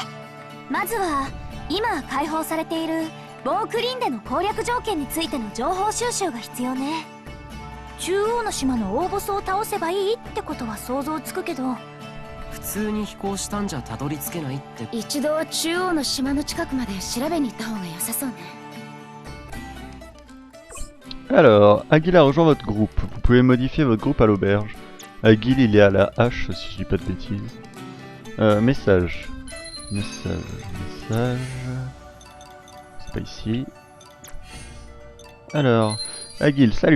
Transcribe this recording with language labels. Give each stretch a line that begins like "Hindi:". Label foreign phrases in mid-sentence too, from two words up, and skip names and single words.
Japanese: まずは今解放されているボークリンデの攻略条件についての情報収集が必要ね。中央の島の大ボスを倒せばいいってことは想像つくけど、普通に飛行したんじゃたどり着けないって。一度中央の島の近くまで調べに行った方が良さそうね。
French: Alors, Agil a rejoint votre groupe. Vous pouvez modifier votre groupe à l'auberge. Agil, il est à la hache, si je dis pas de bêtises. Message. Message. C'est pas ici. Alors, Agil, salut.